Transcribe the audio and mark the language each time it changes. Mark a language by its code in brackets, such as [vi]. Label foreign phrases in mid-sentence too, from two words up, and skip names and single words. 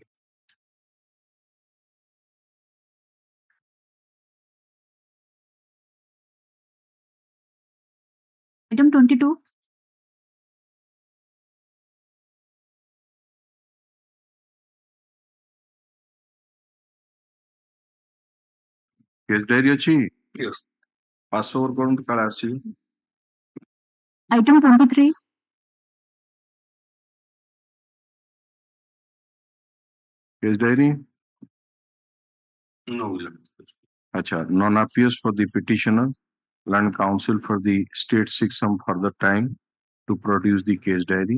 [en] Item 22. Case diary ଅଛି? Yes. Pass over [or] କରନ୍ତୁ କାଳେ ଆସିବ। [en] Item 23. Case diary? No. Acha, non appears for the petitioner. Land Council for the state seeks some further time to produce the case diary.